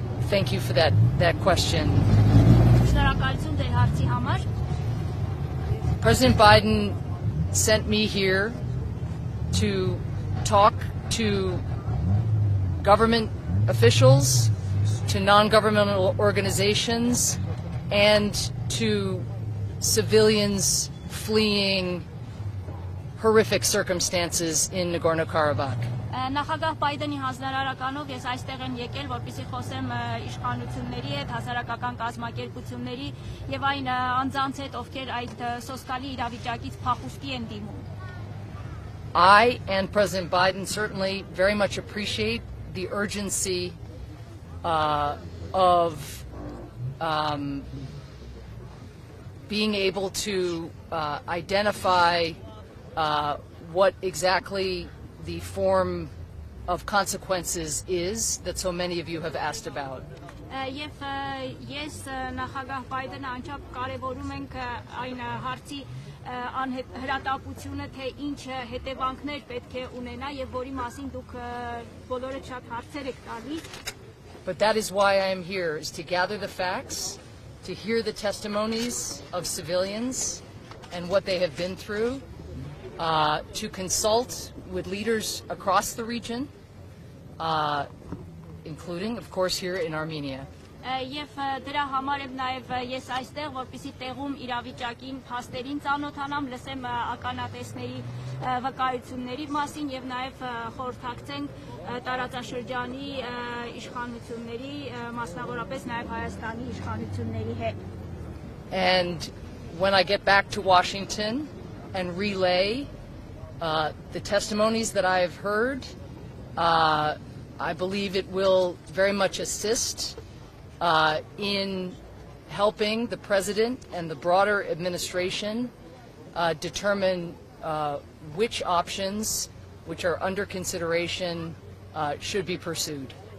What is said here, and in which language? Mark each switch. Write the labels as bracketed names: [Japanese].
[English] Thank you for that question. [Armenian] Շնորհակալություն ձեր հարցի համար։ [English] President Biden sent me here to talk to government officials, to non-governmental organizations, and to civilians fleeing horrific circumstances in Nagorno-Karabakh. [Armenian] Նախագահ Բայդենի հանձնարարականով ես այստեղ եմ եկել, որպեսզի խոսեմ իշխանությունների հետ, հասարակական կազմակերպությունների եւ այն անձանց հետ, ովքեր այդ սոսկալի իրավիճակից փախուստի են դիմում։ [English] I and President Biden certainly very much appreciate the urgency of being able to identify what exactly the form of consequences is that so many of you have asked about. [Armenian] Եվ ես նախագահ Բայդենը անչափ կարևորում ենք այն հարցի հրատապությունը, թե ինչ հետևանքներ պետք է ունենա եւ որի մասին դուք բոլորը շատ հարցեր եք տալի։ [English] But that is why I am here, is to gather the facts, to hear the testimonies of civilians and what they have been through, to consult with leaders across the region, including, of course, here in Armenia. [Armenian] Եվ դրա համար եմ նաև ես այստեղ, որպեսզի տեղում իրավիճակին, փաստերին ծանոթանամ, լսեմ ականատեսների վկայությունների մասին եւ նաև խորհրդակցենք տարածաշրջանի իշխանությունների, մասնավորապես նաև Հայաստանի իշխանությունների հետ։ [English] And when I get back to Washington and relay the testimonies that I have heard, I believe it will very much assist in helping the President and the broader administration determine which options which are under consideration should be pursued.